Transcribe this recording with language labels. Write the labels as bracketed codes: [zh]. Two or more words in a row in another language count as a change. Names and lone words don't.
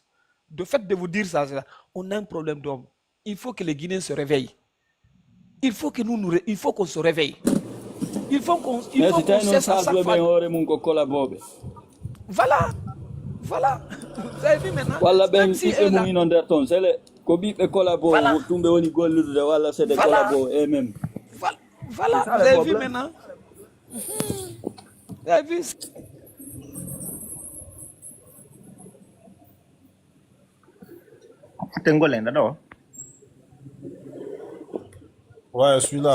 [fr] De fait de vous dire ça, on a un problème d'homme. Il faut que les Guinéens se réveillent. Il faut que il faut qu'on se réveille. Il faut qu'on cesse à chaque fois. Voilà. Voilà. Vous avez vu maintenant? [ff] walla ben [fr] Même si [ff] ɓiɓɓe [fr] eux, là- [ff] mum ino nder toon sele ko ɓiɓɓe collabo [fr] Voilà. [ff] tumɓe woni gollude walla [fr] c'est des Voilà. collabo eux même Voilà, C'est ça, vous le avez vu problème. maintenant? Vous avez vu? Tengolais, d'accord. Ouais, celui-là.